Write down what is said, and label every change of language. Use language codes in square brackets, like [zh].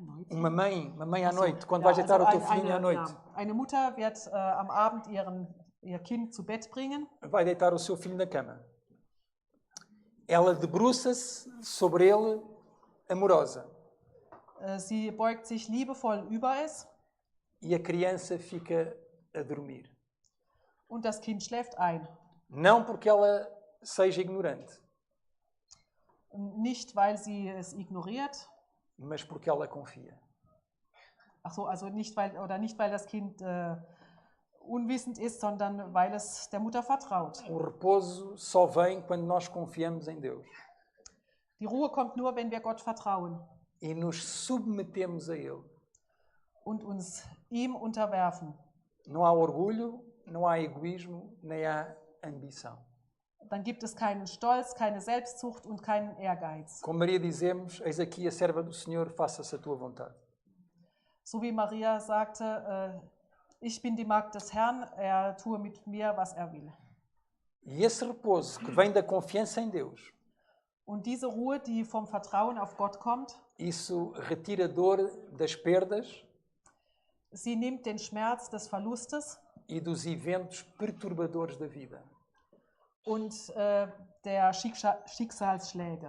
[pt] Uma mãe à noite, quando vai deitar o teu filhinho à noite, [de] Eine Mutter wird am Abend ihr Kind zu Bett bringen. [pt] vai deitar o seu filho na cama. Ela debruça-se sobre ele amorosa [de] Sie beugt sich liebevoll über es [pt] e a criança fica a dormir. [de] und das Kind schläft ein. [pt] Não porque ela seja ignorante, [de] Nicht, weil sie es ignoriert, [pt] mas porque ela confia. [de] also nicht weil das Kind unwissend ist, sondern weil es der Mutter vertraut. [pt] O repouso só vem quando nós confiamos em Deus [de] Die Ruhe kommt nur, wenn wir Gott vertrauen [pt] e nos submetemos a Ele. [de] und uns ihm unterwerfen. [pt] Não há orgulho, não há egoísmo, nem há ambição. [de] Dann gibt es keinen Stolz, keine Selbstsucht und keinen Ehrgeiz. [pt] Como Maria dizemos, eis aqui a serva do Senhor, faça-se a tua vontade. [de] So wie Maria sagte, ich bin die Magd des Herrn, er tue mit mir, was er will. [pt] E esse repouso que vem da confiança em Deus, [de] Und diese Ruhe, die vom Vertrauen auf Gott kommt, [pt] isso retira a dor das perdas [de] sie nimmt den Schmerz des Verlustes [pt] e dos eventos perturbadores da vida. [de] und der Schicksalsschläge.